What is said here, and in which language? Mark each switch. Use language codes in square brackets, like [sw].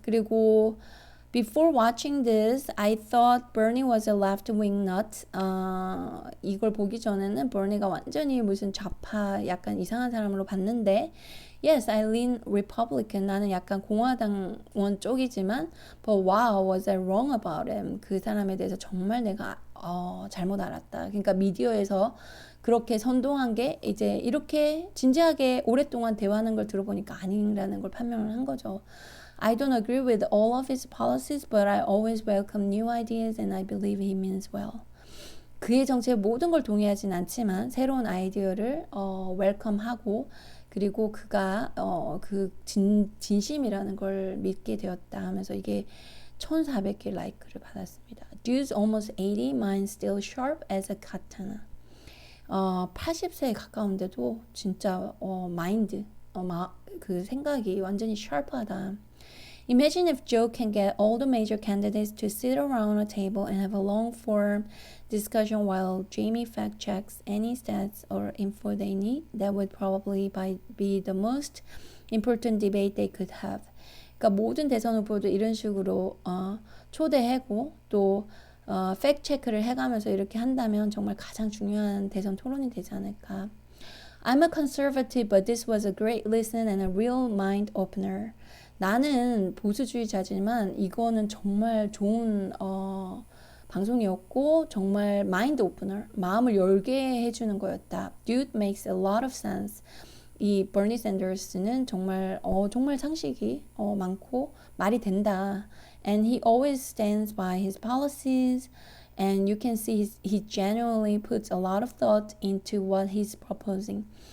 [ko] 그리고 [en] before watching this, I thought Bernie was a left-wing nut. [ko] 이걸 보기 전에는 버니가 완전히 무슨 좌파 약간 이상한 사람으로 봤는데 [en] Yes, I lean Republican. [ko] 나는 약간 공화당원 쪽이지만 [en] But wow, was I wrong about him? [ko] 그 사람에 대해서 정말 내가 잘못 알았다. 그러니까 미디어에서 그렇게 선동한 게 이제 이렇게 진지하게 오랫동안 대화하는 걸 들어보니까 아니라는 걸 판명을 한 거죠. [en] I don't agree with all of his policies, but I always welcome new ideas and I believe he means well. [ko] 그의 정책의 모든 걸 동의하진 않지만 새로운 아이디어를 웰컴하고 그리고 그가 그 진심이라는 걸 믿게 되었다 하면서 이게 1,400개 라이크를 받았습니다. [en] Dude's almost 80, mine still sharp as a katana. [ko] 80세에 가까운데도 진짜 마인드 그 생각이 완전히 sharp하다. [en] Imagine if Joe can get all the major candidates to sit around a table and have a long-form discussion while Jamie fact-checks any stats or info they need. That would probably be the most important debate they could have. [ko] 그러니까 모든 대선 후보도 이런 식으로 초대하고 또 팩트 체크를 해가면서 이렇게 한다면 정말 가장 중요한 대선 토론이 되지 않을까. [en] I'm a conservative, but this was a great listen and a real mind opener. [ko] 나는 보수주의자지만 이거는 정말 좋은 방송이었고 정말 마인드 오프너, 마음을 열게 해주는 거였다. [en] Dude makes a lot of sense. [ko] 이 버니 샌더스는 정말 정말 상식이 많고 말이 된다. [en] And he always stands by his policies. And you can see he genuinely puts a lot of thought into what he's proposing.